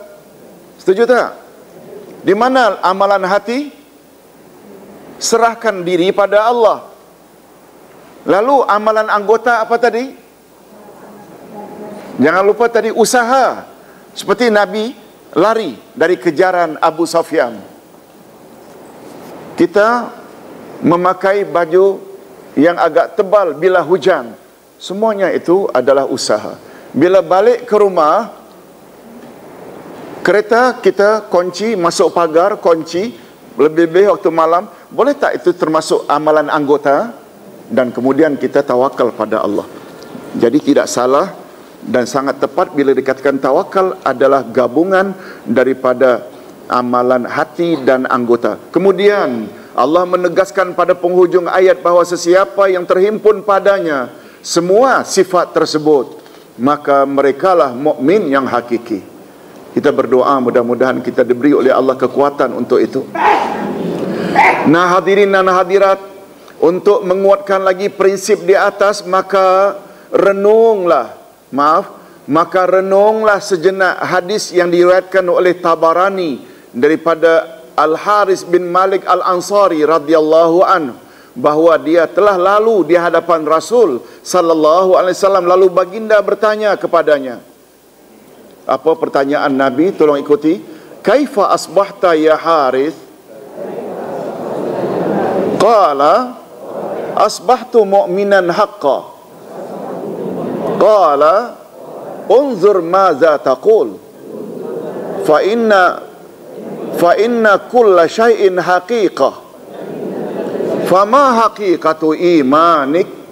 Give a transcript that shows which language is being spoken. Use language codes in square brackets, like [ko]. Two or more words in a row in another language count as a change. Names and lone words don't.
[ms] Setuju tak? Di mana amalan hati? Serahkan diri pada Allah. Lalu amalan anggota apa tadi? Jangan lupa tadi usaha. Seperti Nabi lari dari kejaran Abu Sufyan. Kita memakai baju yang agak tebal bila hujan. Semuanya itu adalah usaha. Bila balik ke rumah, kereta kita kunci, masuk pagar, kunci, lebih-lebih waktu malam, boleh tak itu termasuk amalan anggota? Dan kemudian kita tawakal pada Allah. Jadi tidak salah dan sangat tepat bila dikatakan tawakal adalah gabungan daripada amalan hati dan anggota. Kemudian Allah menegaskan pada penghujung ayat bahawa sesiapa yang terhimpun padanya semua sifat tersebut, maka merekalah mukmin yang hakiki. Kita berdoa mudah-mudahan kita diberi oleh Allah kekuatan untuk itu. Nah, hadirin dan hadirat, untuk menguatkan lagi prinsip di atas, maka renunglah sejenak hadis yang diriwayatkan oleh Tabarani daripada Al-Haris bin Malik Al-Ansari [ar] رضي الله عنه, [ms] bahawa dia telah lalu di hadapan Rasul [ar] صلى الله عليه وسلم, [ms] lalu baginda bertanya kepadanya. Apa pertanyaan Nabi? Tolong ikuti. [ar] كيف أصبحت يا حارث? قال أصبحت مؤمنا حقا. قال انظر ماذا تقول فإن كل شيء حقيقة، فما حقيقة إيمانك?